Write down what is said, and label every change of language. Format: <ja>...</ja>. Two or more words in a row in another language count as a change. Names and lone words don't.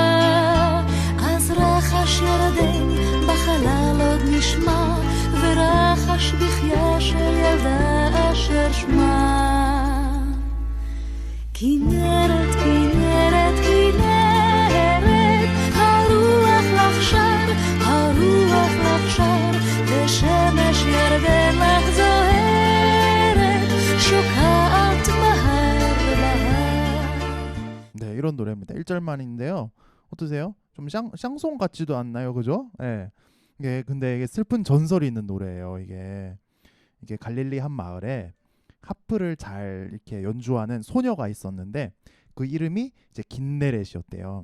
<he>אז רחש ירדן בחלל עוד נשמע, ורחש בכיה של ילדה אשר שמה כנרת, כנרת, כנרת, הרוח לך שר, הרוח לך שר, ושמש ירדן לך זוהרת, שוקעת מהר להר.</he> <ko>네, 이런 노래입니다. 1절만인데요. 어떠세요? 좀 샹송 같지도 않나요, 그죠? 예. 근데 이게 슬픈 전설이 있는 노래예요. 이게 갈릴리 한 마을에 하프를 잘 이렇게 연주하는 소녀가 있었는데 그 이름이 이제 긴네렛이었대요.</ko>